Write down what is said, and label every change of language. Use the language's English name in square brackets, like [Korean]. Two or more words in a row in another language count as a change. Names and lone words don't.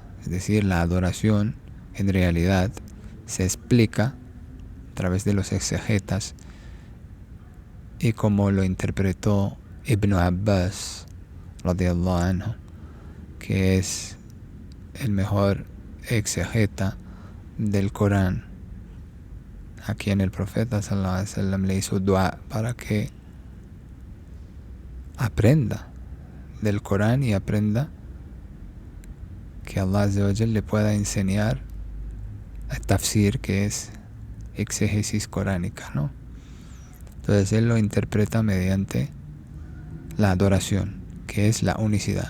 [Spanish] Es decir, la adoración en realidad se explica a través de los exegetas y como lo interpretó Ibn Abbas [Arabic] رضي الله عنه, [Spanish] que es el mejor exegeta del Corán, a quien el profeta [Arabic] صلى الله عليه وسلم [Spanish] le hizo dua para que aprenda del Corán y aprenda que Allah [Arabic] عز وجل [Spanish] le pueda enseñar el tafsir, que es exégesis coránica, ¿no? Entonces él lo interpreta mediante la adoración, que es la unicidad.